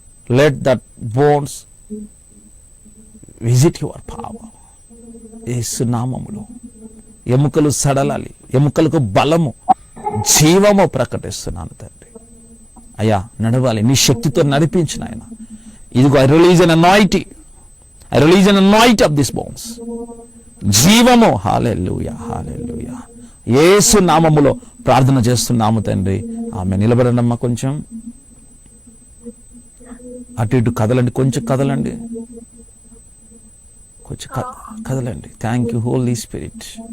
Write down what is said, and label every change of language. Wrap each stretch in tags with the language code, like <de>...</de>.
<en>Let that bones visit your power.</en> <te>యేసు నామములో ఎముకలు సడలాలి, ఎముకలకు బలము, జీవము ప్రకటిస్తున్నాను తండ్రి. అయ్యా నడవాలి, నీ శక్తితో నడిపించిన ఆయన. ఇదిగో</te> <en>I release an anointing, I release an anointing of these bones.</en> <te>జీవము. హల్లెలూయా, హల్లెలూయా. యేసు నామములో ప్రార్థన చేస్తున్నాము తండ్రి, ఆమె. నిలబడండి అమ్మా, కొంచెం అటు ఇటు కదలండి, కొంచెం కదలండి, కొంచెం కదలండి.</te> <en>Thank you holy spirit.</en>